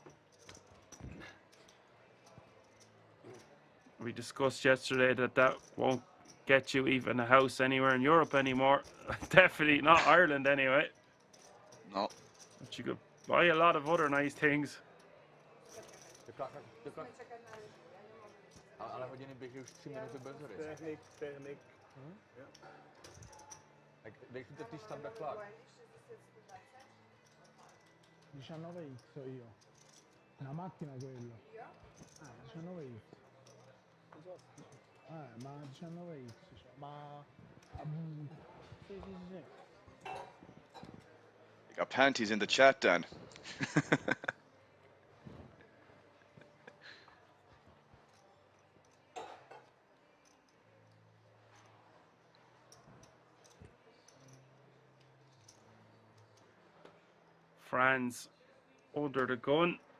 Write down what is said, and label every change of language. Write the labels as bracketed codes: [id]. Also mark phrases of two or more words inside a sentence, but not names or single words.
[en] We discussed yesterday that won't get you even a house anywhere in Europe anymore. Definitely not Ireland anyway. No. But you could buy a lot of other nice things. [cs] Ale hodiny běží už 3 minuty bez hry. Technik. Tak dejte ty [en] standard clock. [it] 19X io. Una macchina quello. 19X. Ma 19X, cioè, ma... Sì. [en] You got panties in the chat, Dan. Franz under the gun.